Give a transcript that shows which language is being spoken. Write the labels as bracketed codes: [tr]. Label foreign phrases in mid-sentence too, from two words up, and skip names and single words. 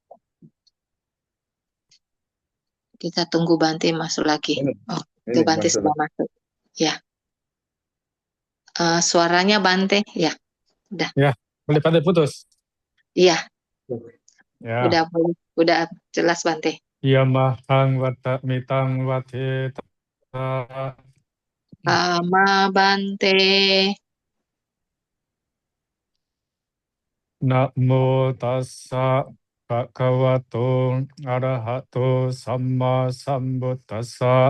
[id] Kita tunggu Bante masuk lagi. Oh, itu Ini Bante masuk. sudah masuk. Ya. Suaranya Bante, ya. Udah. Ya, boleh Bante putus. Iya. Ya. Udah jelas Bante. Yamahang Vata Mitang Vate Sama Bante. [pi] Namo tassa bhagavato arahato samma sambuddhassa.